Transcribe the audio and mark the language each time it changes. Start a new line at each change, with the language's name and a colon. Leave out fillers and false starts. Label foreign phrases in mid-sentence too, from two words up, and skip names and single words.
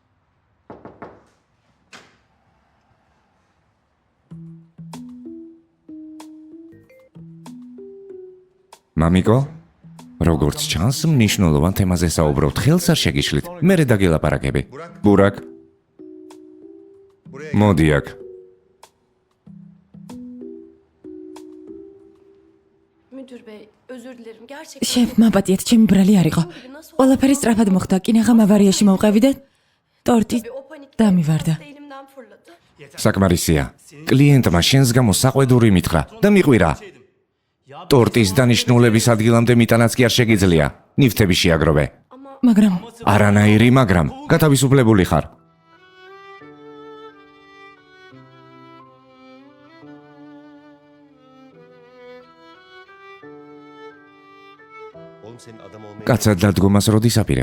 Georgian: მამიკო, როგორც ჩანს, მნიშვნელოვან თემაზე საუბრობთ. ხელს არ შეგიშლით. მერე დაგელაპარაკები. ბურაკ. მოდი აქ.
Turkish: Müdür bey, özür dilerim. Gerçekten.
Georgian: შენ მაპატიეთ, ჩემი ბრალი არ იყო. ყველაფერი სწრაფად მოხდა. კინაღამ ავარიაში მოვყევი და ტორტი
Turkish: O panikte
Georgian: დამივარდა.
Turkish: elimden fırladı.
Georgian: საკმარისია. კლიენტმა შენს გამო საყვედური მითხრა და მიყვირა. ტორტის დანიშნულების ადგილამდე მიტანაც კი არ შეგიძლია. ნივთები შეაგროვე. მაგრამ არანაირი, მაგრამ გათავისუფლებული ხარ. კაცად დადგომას როდის აპირებ?